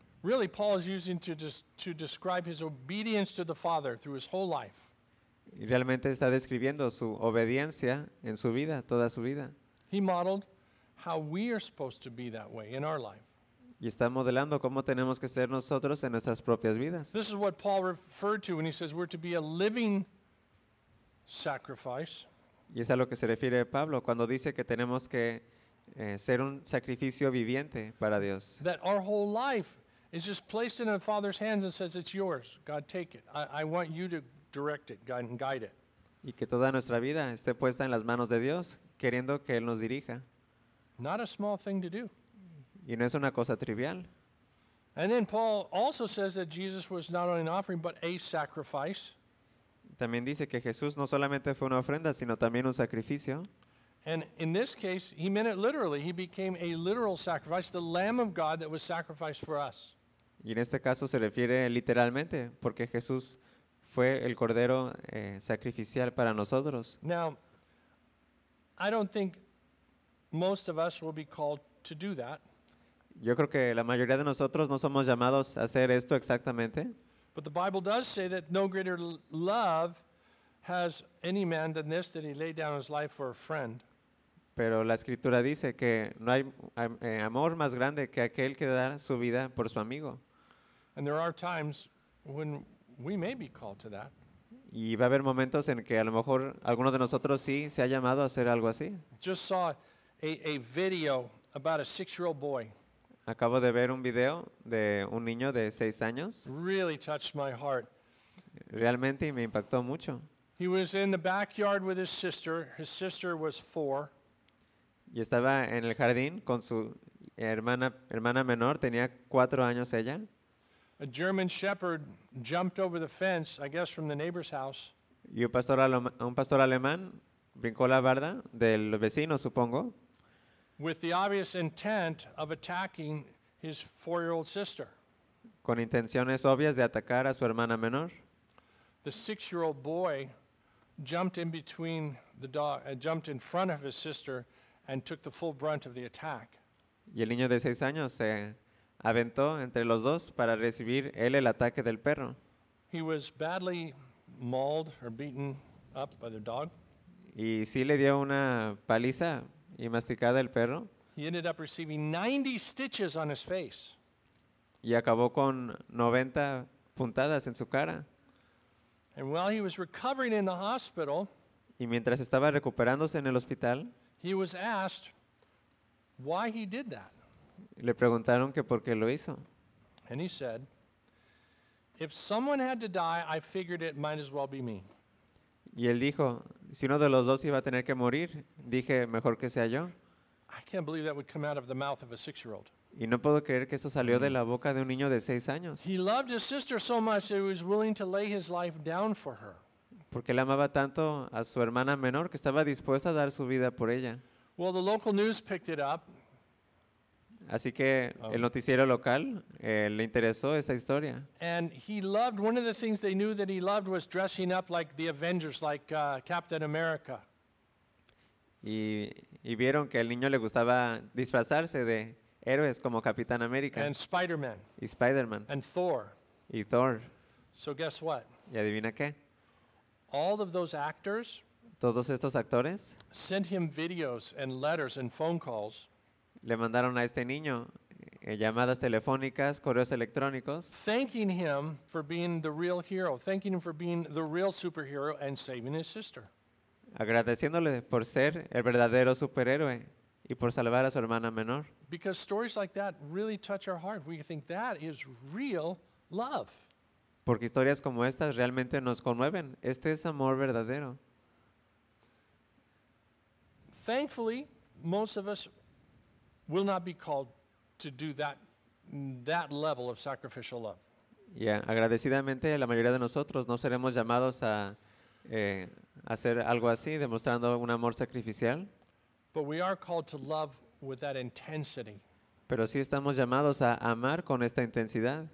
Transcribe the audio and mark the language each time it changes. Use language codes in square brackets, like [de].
[en] really Paul is using to describe his obedience to the Father through his whole life. [es] Y realmente está describiendo su obediencia en su vida, toda su vida. [en] He modeled how we are supposed to be that way in our life. [es] Y está modelando cómo tenemos que ser nosotros en nuestras propias vidas. [en] This is what Paul referred to when he says we're to be a living sacrifice. [es] Y es a lo que se refiere Pablo cuando dice que tenemos que ser un sacrificio viviente para Dios. [en] That our whole life is just placed in the Father's hands and says, it's yours. God, take it. I want you to direct it, God, and guide it. [es] Y que toda nuestra vida esté puesta en las manos de Dios, queriendo que Él nos dirija. [en] Not a small thing to do. [es] Y no es una cosa trivial. [en] And then Paul also says that Jesus was not only an offering, but a sacrifice. [es] También dice que Jesús no solamente fue una ofrenda, sino también un sacrificio. [en] And in this case, he meant it literally. He became a literal sacrifice, the Lamb of God that was sacrificed for us. [es] Y en este caso se refiere literalmente, porque Jesús fue el cordero sacrificial para nosotros. [en] Now, I don't think most of us will be called to do that. [es] Yo creo que la mayoría de nosotros no somos llamados a hacer esto exactamente. [en] But the Bible does say that no greater love has any man than this, that he laid down his life for a friend. [es] Pero la escritura dice que no hay amor más grande que aquel que da su vida por su amigo. [en] And there are times when we may be called to that. [es] Y va a haber momentos en que a lo mejor alguno de nosotros sí se ha llamado a hacer algo así. [en] Just saw a video about a 6-year-old boy. [es] Acabo de ver un video de un niño de 6 años. [en] Really touched my heart. [es] Realmente me impactó mucho. [en] He was in the backyard with his sister. His sister was 4. [es] Y estaba en el jardín con su hermana menor. Tenía 4 años ella. [en] A German shepherd jumped over the fence, I guess from the neighbor's house. [es] Y un pastor alemán brincó la barda del vecino, supongo. [en] With the obvious intent of attacking his 4-year-old sister. [es] Con intenciones obvias de atacar a su hermana menor. [en] The 6-year-old boy jumped in between the dog, jumped in front of his sister and took the full brunt of the attack. [es] Y el niño de 6 años se aventó entre los dos para recibir él el ataque del perro. [en] He was badly mauled or beaten up by the dog. [es] Y sí le dio una paliza y masticada el perro. [en] He ended up receiving 90 stitches on his face. [es] Y acabó con 90 puntadas en su cara. [en] And while he was recovering in the hospital, [es] y mientras estaba recuperándose en el hospital, [en] he was asked why he did that. [es] Le preguntaron que por qué lo hizo. [en] And he said, if someone had to die, I figured it might as well be me. [es] Y él dijo, si uno de los dos iba a tener que morir, dije, mejor que sea yo. [en] I can't believe that would come out of the mouth of a 6-year-old. [es] Y no puedo creer que esto salió de la boca de un niño de 6 años. [en] He loved his sister so much that he was willing to lay his life down for her. [es] Porque él amaba tanto a su hermana menor que estaba dispuesto a dar su vida por ella. [en] Well, the local news picked it up. [es] Así que el noticiero local le interesó esta historia. [en] And he loved, one of the things they knew that he loved was dressing up like the Avengers, like Captain America. [es] Y vieron que al niño le gustaba disfrazarse de héroes como Capitán América. [en] And Spider-Man. [es] Y Spider-Man. [en] And Thor. [es] Y Thor. [en] So guess what? [es] ¿Y adivina qué? [en] All of those actors, [es] todos estos actores, [en] sent him videos and letters and phone calls. [es] Le mandaron a este niño llamadas telefónicas, correos electrónicos, [en] thanking him for being the real hero, thanking him for being the real superhero and saving his sister. [es] Agradeciéndole por ser el verdadero superhéroe y por salvar a su hermana menor. [en] Because stories like that really touch our heart. We think that is real love. [es] Porque historias como estas realmente nos conmueven. Este es amor verdadero. [en] Thankfully, most of us will not be called to do that level of sacrificial love. [es] Yeah, agradecidamente la mayoría de nosotros no seremos llamados a hacer algo así, demostrando un amor sacrificial. [en] But we are called to love with that intensity. [es] Pero sí estamos llamados a amar con esta intensidad.